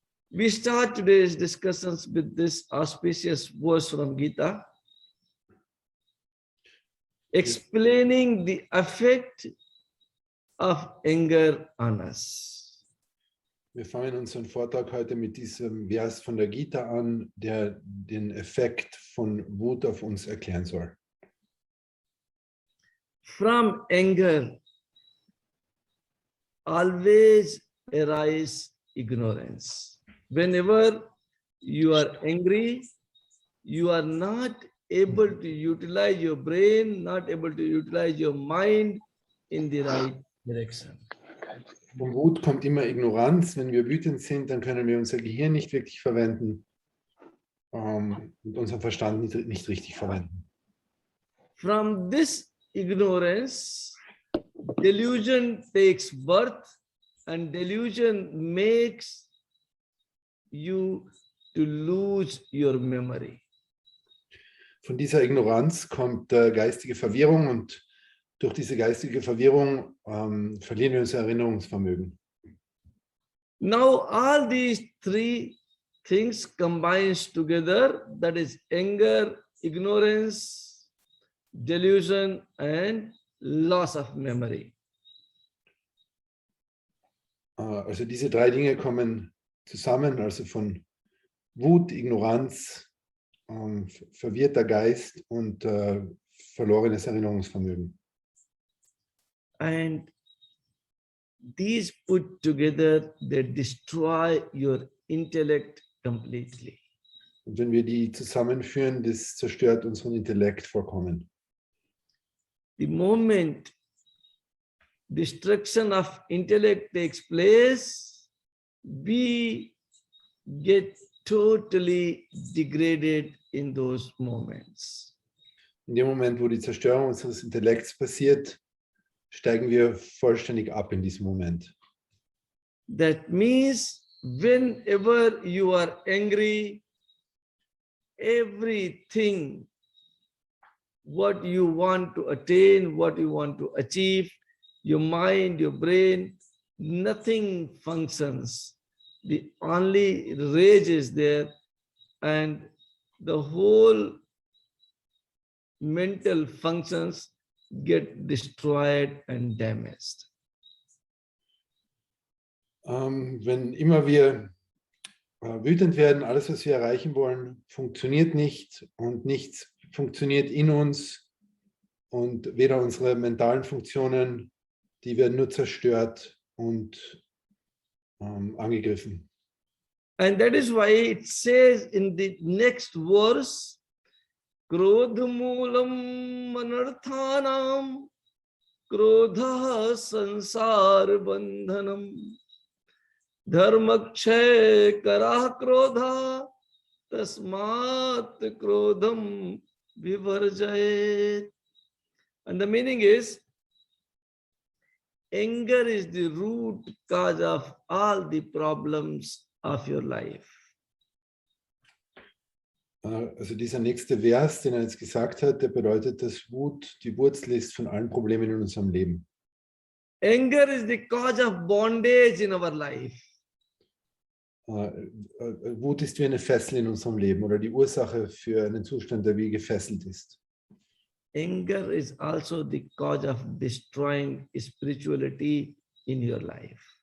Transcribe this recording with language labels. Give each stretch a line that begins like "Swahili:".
English: We start today's discussions with this auspicious verse from Gita, explaining the effect of anger on us.
German: Wir fangen unseren Vortrag heute mit diesem Vers von der Gita an, der den Effekt von Wut auf uns erklären soll.
English: From anger always arise ignorance. Whenever you are angry, you are not able to utilize your brain, not able to utilize your mind in the right direction.
German: Von Wut kommt immer Ignoranz. Wenn wir wütend sind, dann können wir unser Gehirn nicht wirklich verwenden und unseren Verstand nicht richtig verwenden.
English: From this ignorance, delusion takes birth, and delusion makes you to lose your memory.
German: Von dieser Ignoranz kommt geistige Verwirrung und durch diese geistige Verwirrung verlieren wir unser Erinnerungsvermögen.
English: Now all these three things combines together, that is anger, ignorance, delusion and loss of memory.
German: Also diese drei Dinge kommen zusammen, also von Wut, Ignoranz, verwirrter Geist und verlorenes Erinnerungsvermögen.
English: And these put together, they destroy your intellect completely.
German: Und wenn wir die zusammenführen, das zerstört unseren Intellekt vollkommen.
English: The moment destruction of intellect takes place, we get totally degraded in those moments.
German: In dem Moment, wo die Zerstörung unseres Intellekts passiert, steigen wir vollständig ab in diesem Moment.
English: That means whenever you are angry, everything what you want to attain, what you want to achieve, your mind, your brain, nothing functions. The only rage is there, and the whole mental functions get destroyed and damaged.
German: Wenn immer wir wütend werden, alles, was wir erreichen wollen, funktioniert nicht und nichts funktioniert in uns und weder unsere mentalen Funktionen, die werden nur zerstört und angegriffen.
English: And that is why it says in the next verse,
Sanskrit: Krodhamulam manarthanam, krodha sansar bandhanam, dharmakshay karah krodha, tasmat krodham vivarjayet.
English: And the meaning is, anger is the root cause of all the problems of your life.
German: Also dieser nächste Vers, den jetzt gesagt hat, der bedeutet, dass Wut die Wurzel ist von allen Problemen in unserem Leben.
English: Anger is the cause of bondage in our life.
German: Wut ist wie eine Fessel in unserem Leben oder die Ursache für einen Zustand, der wie gefesselt ist.
English: Anger is also the cause of destroying spirituality in your life.